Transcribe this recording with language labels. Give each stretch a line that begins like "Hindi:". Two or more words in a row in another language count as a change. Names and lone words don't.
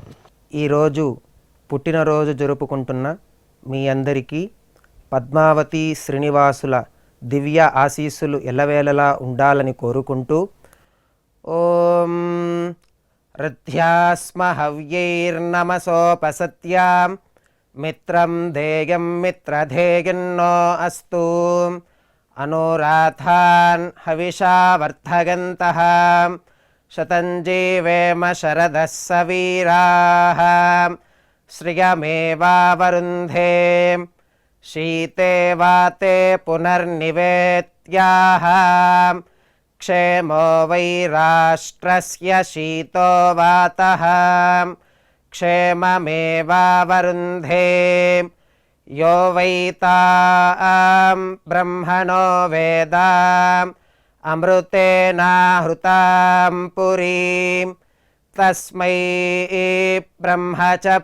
Telugu: ఈరోజు పుట్టినరోజు జరుపుకుంటున్న మీ అందరికీ పద్మావతి శ్రీనివాసుల దివ్య ఆశీస్సులు ఎల్లవేళలా ఉండాలని కోరుకుంటూ
Sanskrit: ఓం రథ్యాస్మ హవ్యైర్నమసోపసత్యాం మిత్రం ధేయం మిత్రధేయన్నో అస్తు అనురాధాన్ హవిషా వర్ధగంతః శతం జీవేమ శరదః సవీరాః श्रियमेवावरुन्धे शीते वाते पुनर्निवेत्याः क्षेमो वै राष्ट्रस्य शीतो वातः क्षेममेवावरुन्धे यो वैतां ब्रह्मणो वेदाम् अमृतेनाहृतां पुरीं तस्मै ब्रह्म च